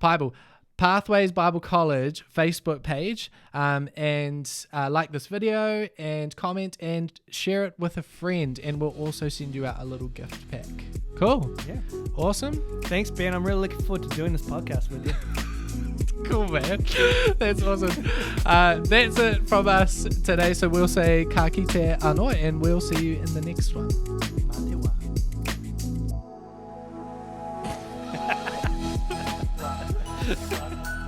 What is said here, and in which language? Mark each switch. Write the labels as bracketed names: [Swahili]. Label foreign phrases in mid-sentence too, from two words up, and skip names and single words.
[English] Pathways Bible College Facebook page, and like this video and comment and share it with a friend, and we'll also send you out a little gift pack. Cool. Yeah. Awesome. Thanks, Ben. I'm really looking forward to doing this podcast with you. Cool, man. That's awesome. That's it from us today. So we'll say [Māori] ka kite anō, [English] and we'll see you in the next one. [Māori] Mā te wā.